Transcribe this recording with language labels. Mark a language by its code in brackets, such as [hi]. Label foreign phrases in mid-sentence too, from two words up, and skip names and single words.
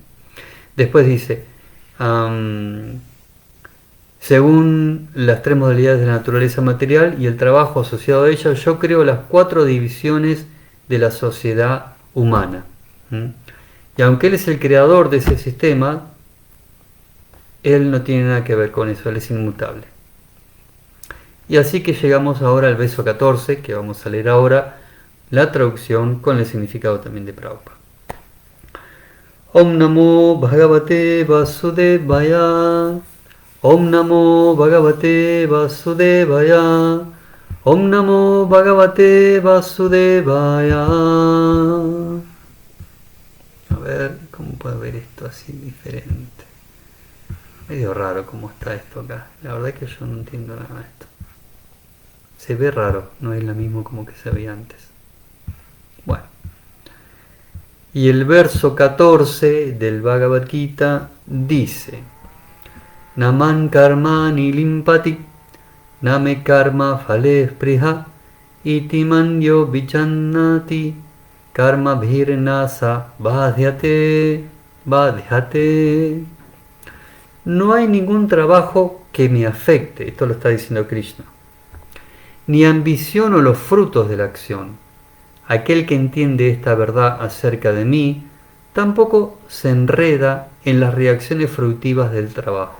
[es] Después dice, según las tres modalidades de la naturaleza material y el trabajo asociado a ella, yo creo las 4 divisiones de la sociedad humana. Y aunque Él es el creador de ese sistema, Él no tiene nada que ver con eso, Él es inmutable. Y así que llegamos ahora al verso 14, que vamos a leer ahora, la traducción con el significado también de Prabhupada. [sa] ॐ नमो भगवते वासुदेवाय. ॐ नमो भगवते वासुदेवाय. ॐ नमो भगवते वासुदेवाय. [es] A ver, ¿cómo puedo ver esto así diferente? Medio raro cómo está esto acá. La verdad es que yo no entiendo nada de esto. Se ve raro, no es lo mismo como que se veía antes. Bueno. Y el verso 14 del Bhagavad Gita dice: [sa] नमन् कर्मणि लिम्पति, नमे कर्म फले स्पृहा, इति मन्यो विचन्नति, कर्म भिर्नस बध्यते. [es] No hay ningún trabajo que me afecte, esto lo está diciendo Krishna, ni ambiciono los frutos de la acción. Aquel que entiende esta verdad acerca de mí, tampoco se enreda en las reacciones fruitivas del trabajo.